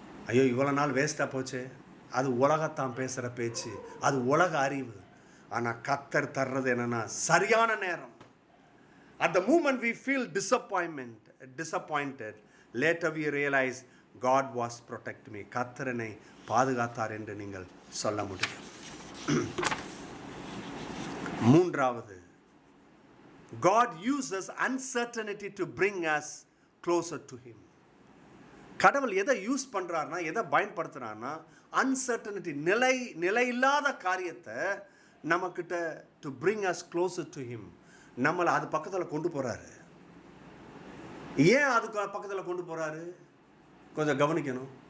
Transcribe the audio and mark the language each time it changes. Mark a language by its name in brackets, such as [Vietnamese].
[Tamil] ஐயோ இவ்வளோ நாள் வேஸ்ட்டாக போச்சு, அது உலகத்தான் பேசுகிற பேச்சு, அது உலக அறிவு. ஆனால் கர்த்தர் தர்றது என்னன்னா சரியான நேரம். [English] At the moment we feel disappointed, later we realize God was protecting me. [Tamil] கர்த்தர் என்னை பாதுகாத்தார் என்று நீங்கள் சொல்ல முடியும். மூன்றாவது, [English] God uses uncertainty to bring us closer to him. [Tamil] கடவுள் எதை யூஸ் பண்ணுறாருனா, எதை பயன்படுத்துகிறாருன்னா, அன்சர்டனிட்டி, நிலையில்லாத காரியத்தை நம்மக்கிட்ட [English] To bring us closer to him. [Tamil] நம்மளை அது பக்கத்தில் கொண்டு போகிறாரு. ஏன் அதுக்கு பக்கத்தில் கொண்டு போகிறாரு? கொஞ்சம் கவனிக்கணும்.